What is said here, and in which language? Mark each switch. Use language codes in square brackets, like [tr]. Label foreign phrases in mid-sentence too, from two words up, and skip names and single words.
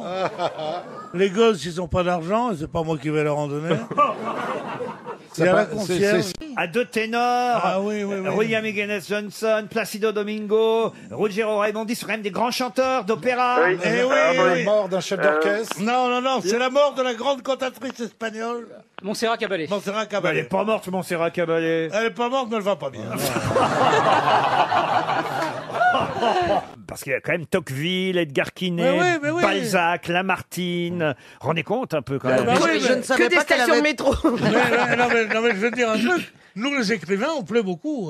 [fr] Les gosses, ils n'ont pas d'argent, et c'est pas moi qui vais leur en donner. Il y a la concierge. À 2 ténors, Ah oui, oui, oui. William Higgins Johnson, Placido Domingo, Ruggero Raimondi, sont quand même des grands chanteurs d'opéra. Eh oui, la mort d'un chef d'orchestre. Non, c'est la mort de la grande cantatrice espagnole. Montserrat Caballé. Montserrat Elle est Caballé. pas morte, Montserrat Caballé. Elle est pas morte, mais elle va pas bien. Parce qu'il y a quand même Tocqueville, Edgar Quinet, Mais oui. Balzac, Lamartine. Rendez compte un peu quand même. Oui, Je ne savais Que des pas qu'elle stations de avait... métro. non, mais je vais te dire un truc. Nous, les écrivains, on plaît beaucoup.